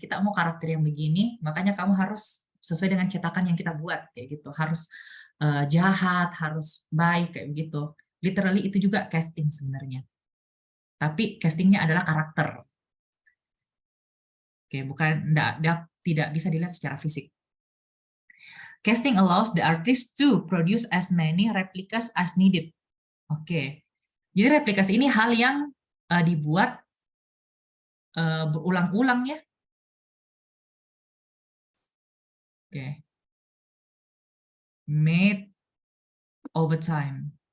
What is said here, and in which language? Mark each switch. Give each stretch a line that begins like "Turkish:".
Indonesian: Kita mau karakter yang begini, makanya kamu harus sesuai dengan cetakan yang kita buat kayak gitu. Harus jahat, harus baik kayak begitu. Literally itu juga casting sebenarnya. Tapi castingnya adalah karakter. Oke, bukan tidak bisa dilihat secara fisik.
English: Casting allows the artist to produce as many replicas as needed.
Indonesian: Oke. Jadi replikas ini hal yang dibuat berulang-ulang ya. Oke.
English: Made over time.